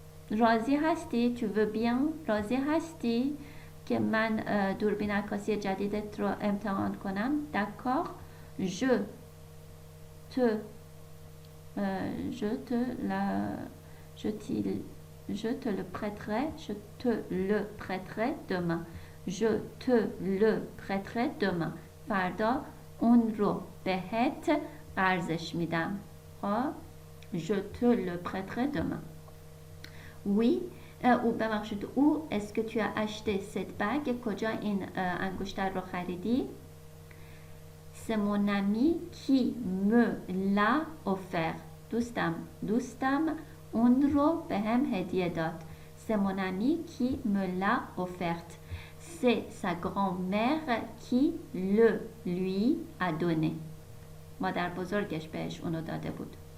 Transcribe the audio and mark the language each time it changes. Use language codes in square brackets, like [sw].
[fa] راضی هستی؟ [fr] Tu veux bien؟ [fa] راضی هستی که من دوربین عکاسی جدیدت رو امتحان کنم؟ [fr] D'accord. Je te le prêterai demain. Je te le prêterai demain. [fa] فردا اون رو بهت قرضش میدم. [fr] Je te le prêterai demain. Oui. [fa] او ببخشید. [fr] او est-ce que tu as acheté cette bague؟ [fa] کجا این انگشتر رو خریدی؟ [fr] C'est mon ami qui me l'a offert. [fa] دوستم اون رو به هم هدیه داد. [fr] C'est mon ami qui me l'a offert. C'est sa grand-mère qui le lui a donné. [fa] مادر بزرگش بهش اونو داده بود.